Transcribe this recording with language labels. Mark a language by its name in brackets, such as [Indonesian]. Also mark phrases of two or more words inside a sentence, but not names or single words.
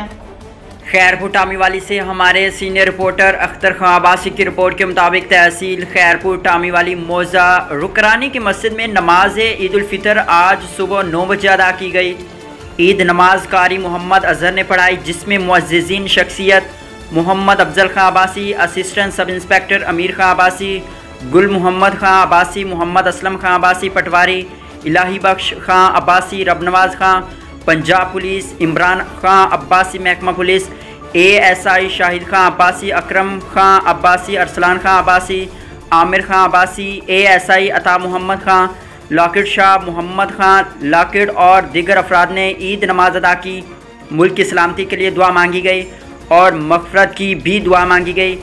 [Urdu] خیرپور ٹامیوالی سے ہمارے سینئر رپورٹر اختر خان عباسی کی رپورٹ کے مطابق تحصیل خیرپور ٹامیوالی موضع رکرانی کی مسجد میں نماز عید الفطر آج صبح 9 بجے ادا کی گئی. عید نماز قاری محمد اظہر نے پڑھائی، جس میں معززین شخصیت محمد افضل خان عباسی, [English] assistant sub inspector [Urdu] अमीर خان عباسی، گل محمد خان عباسی، محمد اسلم خان عباسی پٹواری، الٰہی بخش خان عباسی ربنواز خان پنجاب پولیس، عمران خان عباسی محکمہ پولیس، ASI شاہد خان عباسی، اکرم خان عباسی، ارسلان خان عباسی، عامر خان عباسی، ASI عطا محمد خان، لاکٹ شاہ محمد خان لاکٹ اور دیگر افراد نے عید نماز ادا کی. ملک کی سلامتی کے لیے دعا مانگی گئی اور مغفرت کی بھی دعا مانگی گئی.